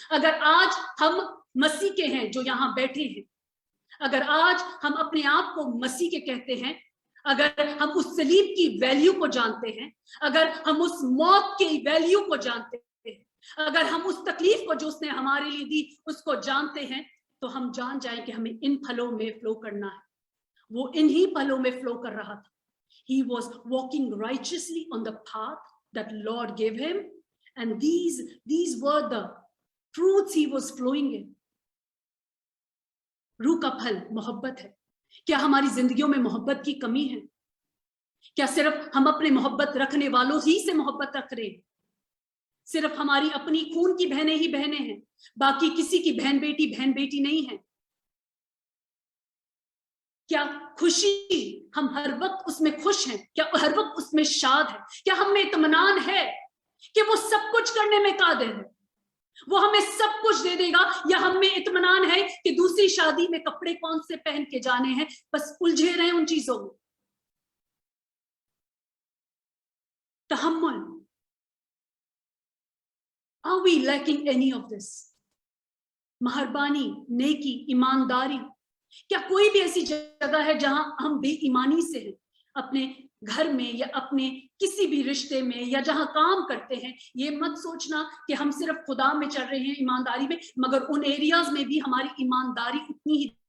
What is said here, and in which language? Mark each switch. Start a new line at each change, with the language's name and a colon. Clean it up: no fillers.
Hindi: अगर आज हम मसीह के हैं जो यहाँ बैठे हैं, अगर आज हम अपने आप को मसीह के कहते हैं, अगर हम उस सलीब की वैल्यू को जानते हैं, अगर हम उस मौत की वैल्यू को जानते हैं, अगर हम उस तकलीफ को जो उसने हमारे लिए दी उसको जानते हैं, तो हम जान जाएं कि हमें इन फलों में फ्लो करना है। वो इन्हीं फलों में फ्लो कर रहा था।
English: He was walking righteously on the path that Lord gave him, and these were the fruits he was flowing in.
Hindi: रूह का फल मोहब्बत है। क्या हमारी जिंदगियों में मोहब्बत की कमी है? क्या सिर्फ हम अपने मोहब्बत रखने वालों ही से मोहब्बत रख रहे हैं? सिर्फ हमारी अपनी खून की बहनें ही बहनें हैं, बाकी किसी की बहन बेटी नहीं है? क्या खुशी हम हर वक्त उसमें खुश हैं? क्या हर वक्त उसमें शाद है? क्या हम में इत्मीनान है कि वो सब कुछ करने में कादिर है, वो हमें सब कुछ दे देगा? या हम में इत्मीनान है कि दूसरी शादी में कपड़े कौन से पहन के जाने हैं, बस उलझे रहे उन चीजों में?
English: तहम्मुल, are we lacking any of this?
Hindi: मेहरबानी, नेकी, ईमानदारी, क्या कोई भी ऐसी जगह है जहां हम बेईमानी से हैं? अपने घर में या अपने किसी भी रिश्ते में या जहां काम करते हैं, ये मत सोचना कि हम सिर्फ खुदा में चल रहे हैं ईमानदारी में, मगर उन एरियाज में भी हमारी ईमानदारी उतनी ही